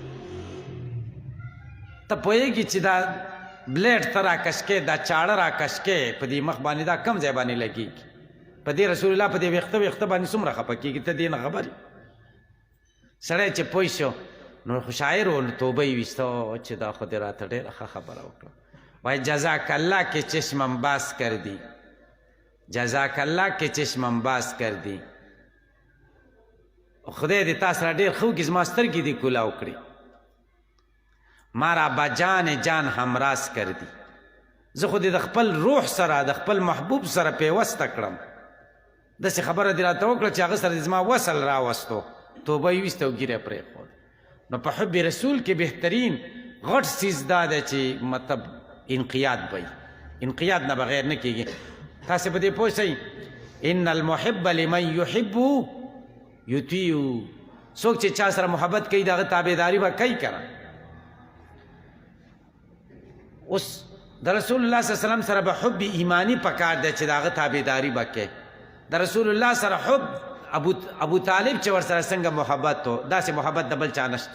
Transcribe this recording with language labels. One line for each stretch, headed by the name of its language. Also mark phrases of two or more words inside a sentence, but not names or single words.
Pashto: ته پوهېږي چې دا بلیډ ته راکش کې، دا چاړه راکش کې په دې مخ باندې دا کم ځای باندې لګېږي؟ په دې رسول الله په دې ویښته باندې څومره خفه کېږي؟ ته دې نه خبر یې. سړی چې پوه شو نو خو شاعر و توبه یې ویسته چې دا خو دې راته ډېره ښه خبره وکړه.
Persian: وای جزاک الله که چشمم باز کردی، جزاک الله که چشمم باز کردی.
Pashto: خدای دې تا سره ډېر ښه وکړي زما سترګې دې کولاو کړي.
Persian: ما را با جان جان همراز کردی.
Pashto: زه خو دې د خپل روح سره د خپل محبوب سره پیوسته کړم. داسې خبره دې راته وکړه چې هغه سره دې زما وصل راوستو، توبه یې ویسته او ږیره یې پرېښود. نو په حب رسول کې بهترین غټ څیز دا دی چې مطلب انقیاد به انقیاد نه بغیر نه کېږي. تاسې په دې پوه شئ
Arabic: ان المحب لمن یحب یطیع.
Pashto: څوک چې چا سره محبت کوي د هغه تابعداري به کوي که نه. اوس د رسول الله
Arabic: صلی الله علیه وسلم
Pashto: سره به حب ایمانی پکار دی چې د هغه تابعداري به کوي. د رسول الله سره حب ابو طالب چې ورسره څنګه محبت و داسې محبت د بل چا نشته.